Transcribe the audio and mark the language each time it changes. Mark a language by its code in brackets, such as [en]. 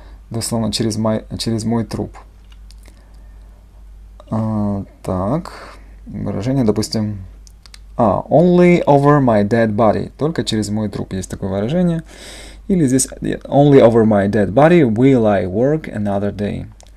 [ru] Дословно через мой труп. Так, выражение, допустим, [en] only over my dead body. [ru] Только через мой труп есть такое выражение. Или здесь [en] only over my dead body will I work another day.